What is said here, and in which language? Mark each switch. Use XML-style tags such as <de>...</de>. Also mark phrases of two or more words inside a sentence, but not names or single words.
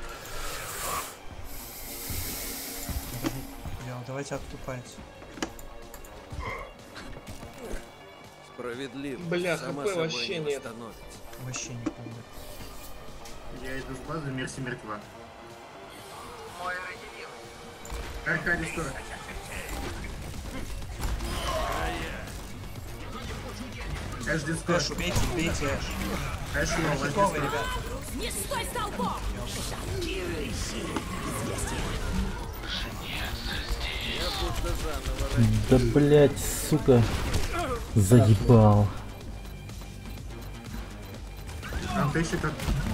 <ru>Бля, давайте отступайте. Справедливо. Бля, Само хп собой вообще не нет. восстановится. Вообще не помню. Я иду с базы, Мерси мертва. Карка, Дискорд. Эш, Дискорд. Эш, убейте, убейте Эш. Эш, Эш, Хитовый, Дискорд. ребят. Не стой столбом! Да блять, сука. Заебал. Там ты еще как...</ru>